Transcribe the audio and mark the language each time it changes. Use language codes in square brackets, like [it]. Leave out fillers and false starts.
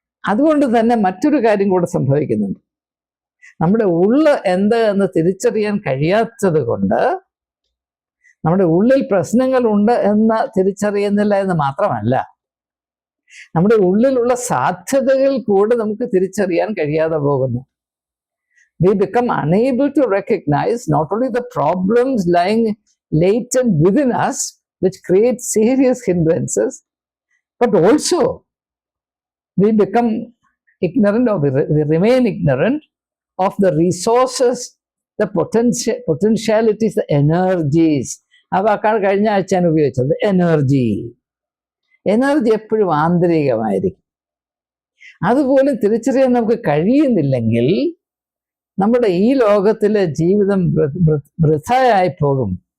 [ml] അതുകൊണ്ട് തന്നെ മറ്റൊരു കാര്യം കൂടെ സംഭവിക്കുന്നുണ്ട്. നമ്മുടെ ഉള്ള് എന്ത് എന്ന് തിരിച്ചറിയാൻ കഴിയാത്തത് കൊണ്ട് നമ്മുടെ ഉള്ളിൽ പ്രശ്നങ്ങളുണ്ട് എന്ന് തിരിച്ചറിയുന്നില്ല എന്ന് മാത്രമല്ല, നമ്മുടെ ഉള്ളിലുള്ള സാധ്യതകൾ കൂടെ നമുക്ക് തിരിച്ചറിയാൻ കഴിയാതെ പോകുന്നു. [en] We become unable to recognize not only the problems lying latent within us, which create serious hindrances, but also we become ignorant, or we remain ignorant of the resources, the potentialities, the energies. [ml] ആ വാക്കാണ് കഴിഞ്ഞ ആഴ്ച ഞാൻ ഉപയോഗിച്ചത്, energy. Energy എപ്പോഴും ആന്തരികമായിരിക്കും. അതുപോലെ തിരിച്ചറിയാൻ നമുക്ക് കഴിയുന്നില്ലെങ്കിൽ നമ്മുടെ ഈ ലോകത്തിലെ ജീവിതം വൃഥായായി പോകും.